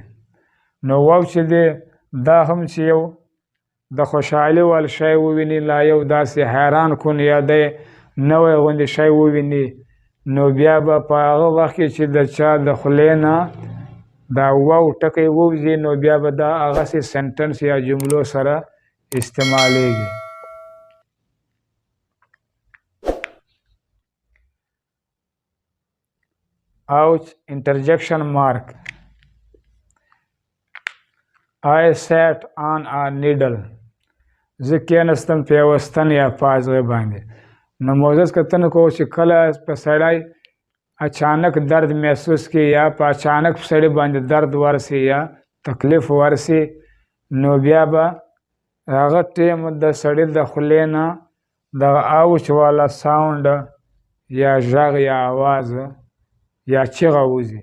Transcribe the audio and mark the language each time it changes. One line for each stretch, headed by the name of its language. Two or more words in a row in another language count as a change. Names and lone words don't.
Pashto: نو واو چې دی دا هم چې یو د خوشحالي وال شی وویني، لا یو داسې حیران کن یا دی نوی غوندې شی وویني، نو بیا به په هغه وخت کې چې د چا د خولې نه دا واو ټکی ووځي، نو بیا به دا هغسې سنټنس یا جملو سره استعمالیږي.
English: ouch interjection mark. I sat on a needle.
Pashto: زه کېناستم په یوه ستن یا پازغې باندې. نو موزز کتنه کوو چې کله په سړی اچانک درد محسوس کړي یا په اچانک په سړي باندې درد ورسي یا تکلیف ورسي، نو بیا به هغه ټیم د سړي د خولې نه دغه اوچ والا ساوند یا غږ یا آواز یا چیغه وځي.